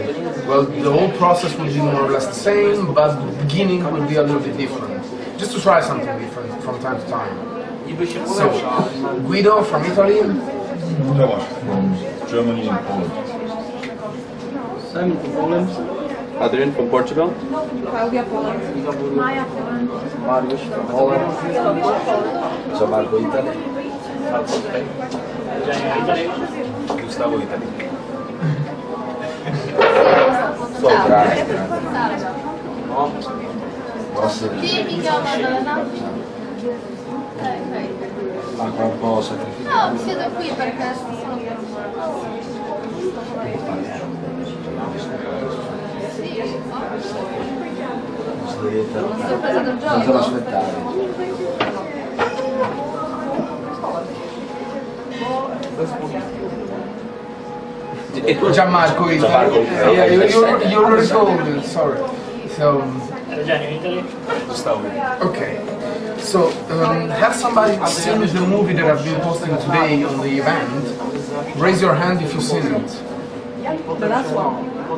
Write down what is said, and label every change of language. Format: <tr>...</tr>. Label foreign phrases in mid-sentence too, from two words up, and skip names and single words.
<en>Well, the whole process will be more or less the same, but the beginning will be a little bit different. Just to try something different from time to time. So, Guido from Italy. Tomasz from Germany and Poland. Simon from Poland. Adrian from Portugal. Claudia, Poland. Maja, Poland. Mariusz from Poland. Gianmarco, Italy. Gustavo, Italy.</en> <it>So bravi. Sì, mi chiamo Maddalena. Manca un po' sacrificato. No, mi siedo qui perché sono qui. Sorpresa del Non te lo gioco. aspettavi.</it> <en>Gianmarco Italy. Yeah, you already told me, sorry. So, Gustavo. okay. So, have somebody seen the movie that I've been posting today on the event? Raise your hand if you've seen it. The last one.</en>